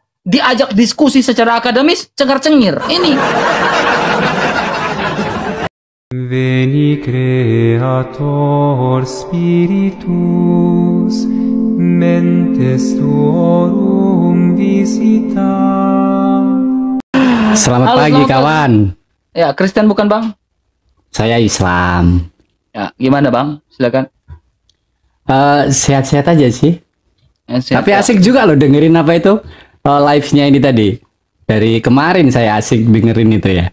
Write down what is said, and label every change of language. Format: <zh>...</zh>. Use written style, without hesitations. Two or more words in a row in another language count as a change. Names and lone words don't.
<id>diajak diskusi secara akademis, cengar-cengir. Ini.</id> <la>Veni Creator Spiritus, mentes tuorum visita.</la> <id>Selamat Halo, pagi selamat kawan. Ya, Kristen bukan Bang? Saya Islam. Ya, gimana Bang? Silakan. Sehat-sehat aja sih. Sehat, Tapi ya. asik juga loh dengerin apa itu live-nya ini tadi. Dari kemarin saya asik dengerin itu ya.</id>